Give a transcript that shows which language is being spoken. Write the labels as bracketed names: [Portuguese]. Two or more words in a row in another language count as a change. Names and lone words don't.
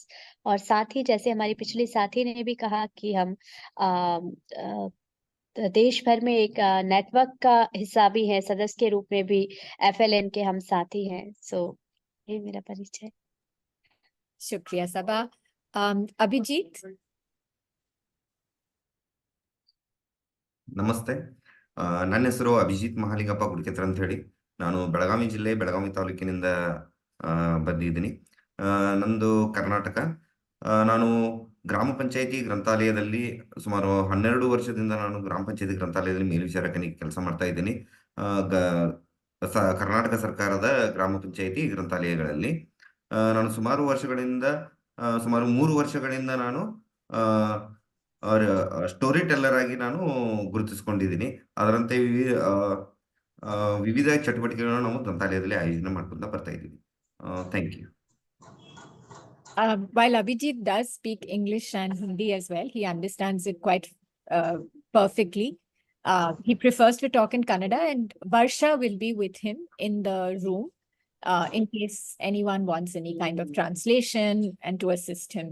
[Hindi] और साथ ही जैसे हमारी पिछली साथी ने भी कहा कि हम देश भर में एक नेटवर्क का हिस्सा भी है, सदस्य के रूप में भी FLN के हम साथी हैं। सो ये मेरा परिचय। शुक्रिया सबा. अभिजीत. [Kannada] ನಮಸ್ತೆ, ನನ್ನ ಹೆಸರು ಅಭಿಜಿತ್ ಮಹಾಲಿಂಗಪ್ಪ ಗುಡ್ಕೆತ್ರ ಅಂತ ಹೇಳಿ. ನಾನು ಬೆಳಗಾವಿ ಜಿಲ್ಲೆ ಬೆಳಗಾವಿ ತಾಲೂಕಿನಿಂದ ಬಂದಿದ್ದೀನಿ. ನಂದು ಕರ್ನಾಟಕ. ನಾನು ಗ್ರಾಮ ಪಂಚಾಯಿತಿ ಗ್ರಂಥಾಲಯದಲ್ಲಿ ಸುಮಾರು 12 ವರ್ಷದಿಂದ ನಾನು ಗ್ರಾಮ ಪಂಚಾಯಿತಿ ಗ್ರಂಥಾಲಯದಲ್ಲಿ ಮೇಲ್ವಿಚಾರಕನಾಗಿ ಕೆಲಸ ಮಾಡ್ತಾ ಇದ್ದೀನಿ. ಕರ್ನಾಟಕ ಸರ್ಕಾರದ ಗ್ರಾಮ ಪಂಚಾಯಿತಿ ಗ್ರಂಥಾಲಯಗಳಲ್ಲಿ ನಾನು ಸುಮಾರು 3 ವರ್ಷಗಳಿಂದ ನಾನು [English] story teller [Kannada] ಆಗಿ ನಾನು ಗುರುತಿಸ್ಕೊಂಡಿದ್ದೀನಿ. ಅದರಂತೆ ವಿವಿಧ ಚಟುವಟಿಕೆಗಳನ್ನು ನಾವು ಗ್ರಂಥಾಲಯದಲ್ಲಿ ಆಯೋಜನೆ ಮಾಡ್ಕೊಂತ ಬರ್ತಾ ಇದ್ದೀವಿ. [English] Thank you. While Abhijit does speak English and Hindi as well, he understands it quite perfectly. He prefers to talk in Kannada, and Varsha will be with him in the room in case anyone wants any kind of translation and to assist him.